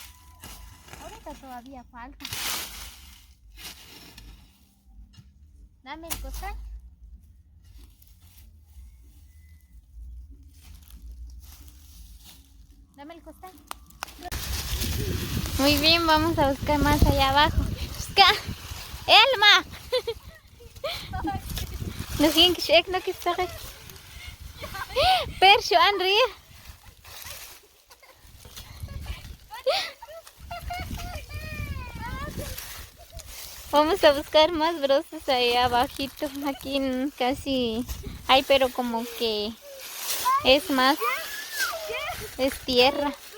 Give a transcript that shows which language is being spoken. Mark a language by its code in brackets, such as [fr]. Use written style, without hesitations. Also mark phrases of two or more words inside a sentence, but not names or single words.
[es] Ahorita todavía falta. Dame el costal. Dame el costal. Muy bien, vamos a buscar más allá abajo. Busca. Elma. [nl] Nog één keer check, nog eens zeggen. [es] Persio, André. Vamos a buscar más brosas ahí abajito. Aquí casi hay, pero como que es más, es tierra.